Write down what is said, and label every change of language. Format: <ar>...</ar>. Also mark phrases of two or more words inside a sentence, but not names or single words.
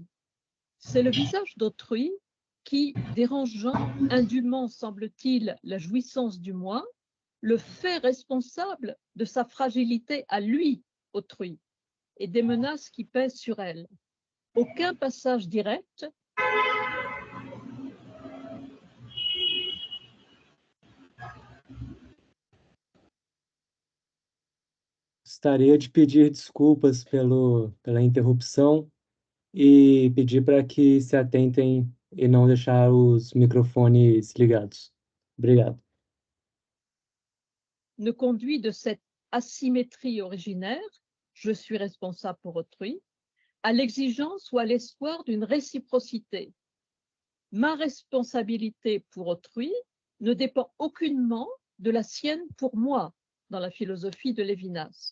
<fr>C'est le visage d'autrui qui, dérangeant indûment, semble-t-il, la jouissance du moi, le fait responsable de sa fragilité à lui, autrui, et des menaces qui pèsent sur elle. Aucun passage direct</fr> <pt>Gostaria de pedir desculpas pela interrupção e pedir para que se atentem e não deixar os microfones ligados. Obrigado.</pt> <fr>ne conduit de cette asymétrie originaire, je suis responsable pour autrui, à l'exigence ou à l'espoir d'une réciprocité. Ma responsabilité pour autrui ne dépend aucunement de la sienne pour moi, dans la philosophie de Lévinas.</fr>